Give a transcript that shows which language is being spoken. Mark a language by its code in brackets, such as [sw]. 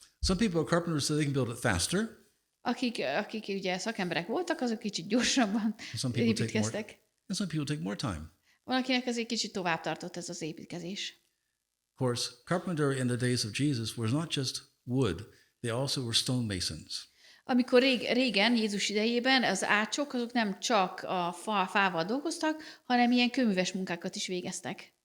[en] Some people are carpenters so they can build it faster. [hu] Akik ugye szakemberek voltak, azok kicsit gyorsabban [en] Some people take more, [hu] építkeztek. [en] and some people take more time. [hu] Valakinek azért kicsit tovább tartott ez az építkezés. [en] Of course, carpenter in the days of Jesus was not just wood, they also were stonemasons. [hu] Amikor régen, Jézus idejében az ácsok, azok nem csak a fával dolgoztak, hanem ilyen kőműves munkákat is végeztek.